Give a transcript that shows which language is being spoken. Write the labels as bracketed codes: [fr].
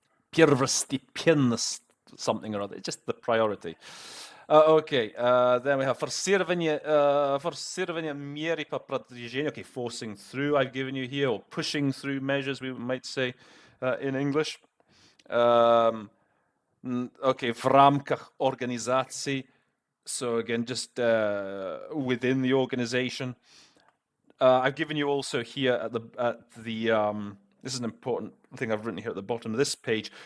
[en] Первостепенность, something or other, it's just the priority. Then we have [ru] форсирование меры по продвижению. [en] Okay, forcing through I've given you here, or pushing through measures, we might say in English. [ru] В рамках организации. [en] So again, just within the organization. I've given you also here at the this is an important thing I've written here at the bottom of this page.